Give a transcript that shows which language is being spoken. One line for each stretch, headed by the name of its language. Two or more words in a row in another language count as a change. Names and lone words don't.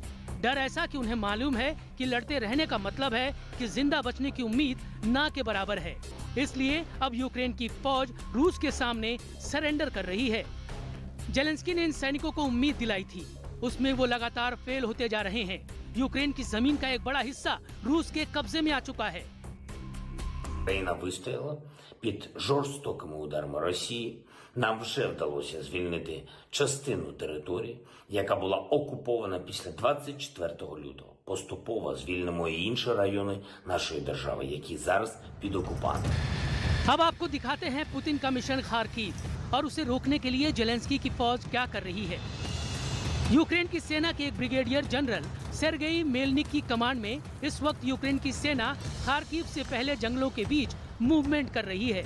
Hindi: डर ऐसा कि उन्हें मालूम है कि लड़ते रहने का मतलब है कि जिंदा बचने की उम्मीद ना के बराबर है। इसलिए अब यूक्रेन की फौज रूस के सामने सरेंडर कर रही है। जेलेंस्की ने इन सैनिकों को उम्मीद दिलाई थी, उसमें वो लगातार फेल होते जा रहे हैं। यूक्रेन की जमीन का एक बड़ा हिस्सा रूस के कब्जे में आ चुका है।
Ukrainian: Україна вистояла під жорстокими ударами Росії. Нам вже вдалося звільнити частину території, яка була окупована після 24 лютого. Поступово звільнимо і інші райони нашої держави, які зараз під окупантом.
Hindi: अब आपको दिखाते हैं पुतिन का मिशन खार्किव और उसे रोकने के लिए जेलेंस्की की फौज क्या कर रही है। यूक्रेन की सेना के एक ब्रिगेडियर जनरल सेर्गेई मेलनिक की कमांड में इस वक्त यूक्रेन की सेना खार्किव से पहले जंगलों के बीच मूवमेंट कर रही है।